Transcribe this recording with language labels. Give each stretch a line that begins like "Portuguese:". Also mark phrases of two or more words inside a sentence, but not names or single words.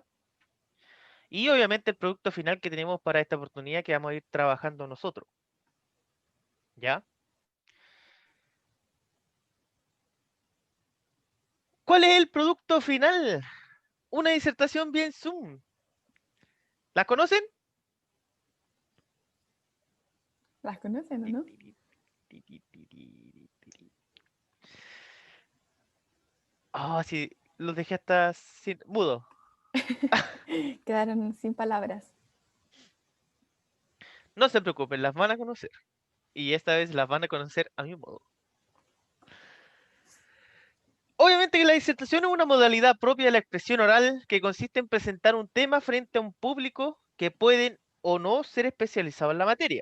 Spanish: Y obviamente el producto final que tenemos para esta oportunidad que vamos a ir trabajando nosotros, ¿ya? ¿Cuál es el producto final? Una disertación bien Zoom. ¿La conocen? ¿Las conocen o Ti, no? ti, ti, ti, ti, ti, ti, ti. Ah, sí, los dejé hasta mudo. Quedaron sin palabras. No se preocupen, las van a conocer. Y esta vez las van a conocer a mi modo. Obviamente que la disertación es una modalidad propia de la expresión oral que consiste en presentar un tema frente a un público que pueden o no ser especializados en la materia.